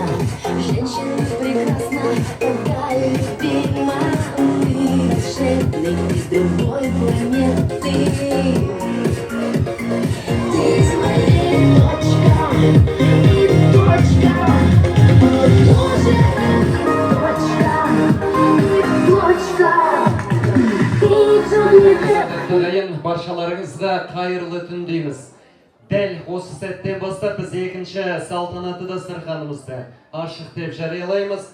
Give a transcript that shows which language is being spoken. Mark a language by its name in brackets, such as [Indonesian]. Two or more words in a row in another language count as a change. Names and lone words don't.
[Russian] Женщина прекрасна, такая любима. Ты волшебник из другой планеты. Ты из моей точка, и точка. О, Боже, [Kazakh] Ағайын, баршаларыңызға қайырлы түн дейміз. Дәл осы сәттен бастап біз екінші салтанатты дастарханымызды ашық деп жариялаймыз.